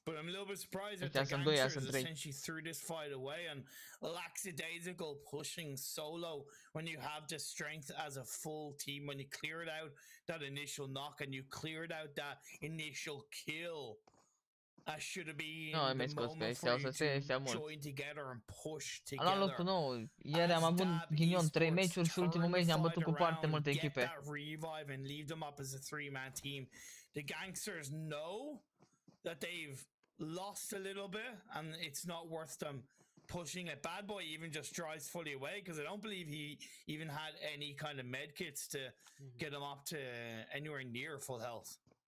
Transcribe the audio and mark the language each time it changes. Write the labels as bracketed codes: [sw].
[en] But I'm a little bit surprised that the gangsters essentially threw this fight away and lackadaisical pushing solo when you have the strength as a full team, when you cleared out that initial knock and you cleared out that initial kill. That should have been the moment for you to join together and push together. [ro] Am luat cu nou. Ieri am avut ghinion 3 meciuri și ultimul meci ne-am bătut cu foarte multe echipe. [en] That revive and leave them up as a 3-man team. The gangsters know that they've lost a little bit and it's not worth them pushing it. Bad Boy even just drives fully away because I don't believe he even had any kind of med kits to get him up to anywhere near full health.